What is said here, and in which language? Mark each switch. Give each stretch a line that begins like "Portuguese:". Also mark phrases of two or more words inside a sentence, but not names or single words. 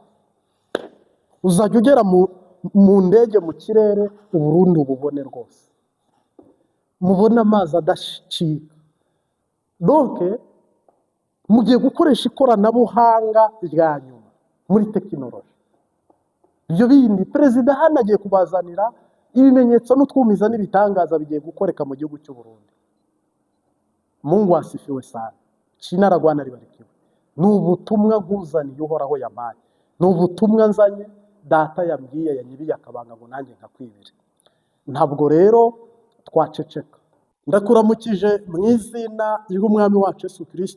Rundi: Uzajya ugera mu ndege mu kirere Uburundi ububone rwose, mubona amazi adashika. Donc mugiye gukoresha ikoranabuhanga rya nyuma muri tekinoloji. Ibyo bindi perezida hano agiye kubazanira ibimenyetso n'utwumiza n'ibitangaza bigiye gukoreka mu gihugu cy'u Burundi.
Swahili: Mungu asifiwe sana.
Rundi: Cinaragwana ribarikiwe. Ni ubutumwa nkuzaniye uhoraho yampaye, ni ubutumwa nzanye data yambwiye yanyibiye akabanga ngo nanjye nkakwibire. Ntabwo rero twaceceka. Ndakuramukije mu izina ry'umwami wacu Yesu Kristo.